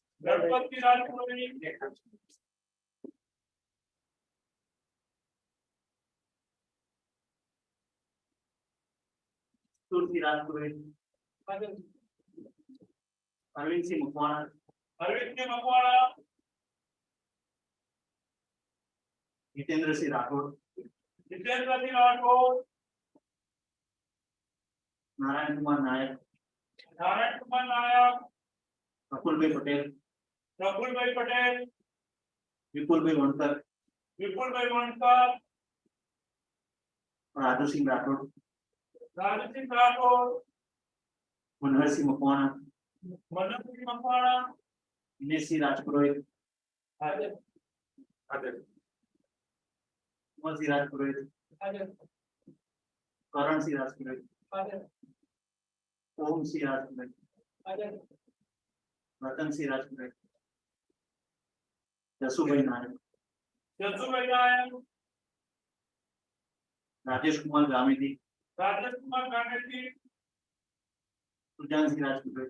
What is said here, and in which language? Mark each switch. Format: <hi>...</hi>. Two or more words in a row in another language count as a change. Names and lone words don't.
<hi>तुलसी राजपुरोहित अरविंद सिंह मकवाणा जितेंद्र सिंह राठौड़, जितेंद्र सिंह राठौड़, नारायण कुमार नायक, नारायण कुमार नायक, प्रफुल्ल भाई पटेल, प्रफुल्ल भाई पटेल, विपुल भाई वणकर, विपुल भाई वणकर, राजू सिंह राठौड़, राजू सिंह राठौड़, मनहर सिंह मकवाना, मनोज सिंह मकवाना, दिनेश सिंह राजपुरोहित, हाजिर, कुंवर सिंह राजपुरोहित, हाजिर, करण सिंह राजपुरोहित, हाजिर, ओम सिंह राजपुरोहित, हाजिर, रतन सिंह राजपुरोहित, जसुभाई नायक, जसू भाई नायक, राजेश कुमार गामेती, राजेश कुमार गांधी, सुजान सिंह राजपुरोहित,</hi>